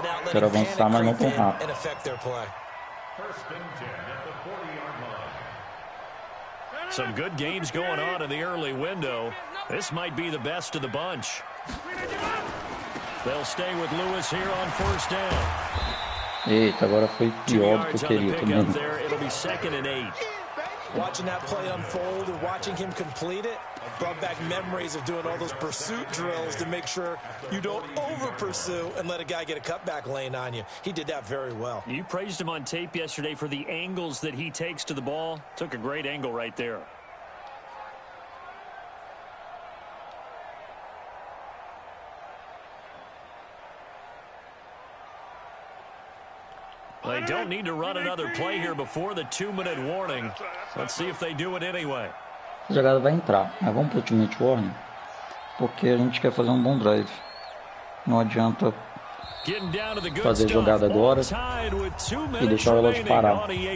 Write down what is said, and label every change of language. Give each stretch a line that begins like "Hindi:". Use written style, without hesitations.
Portuguese: Quero avançar, mas não tão rápido.
English: Some good games going on in the early window. This might be the best of the bunch. They'll stay with Lewis here on first down.
Portuguese: Eita, agora foi pior do que eu queria também.
English: It'll be 2nd and 8. Watching that play unfold and watching him complete it brought back memories of doing all those pursuit drills to make sure you don't over-pursue and let a guy get a cutback lane on you. He did that very well. You praised him on tape yesterday for the angles that he takes to the ball. Took a great angle right there. They don't need to run another play here before the 2-minute warning. Let's see if they do it anyway.
Portuguese: A jogada vai entrar, mas vamos para o 2-minute warning, porque a gente quer fazer um bom drive. Não adianta fazer jogada agora e deixar o relógio parar.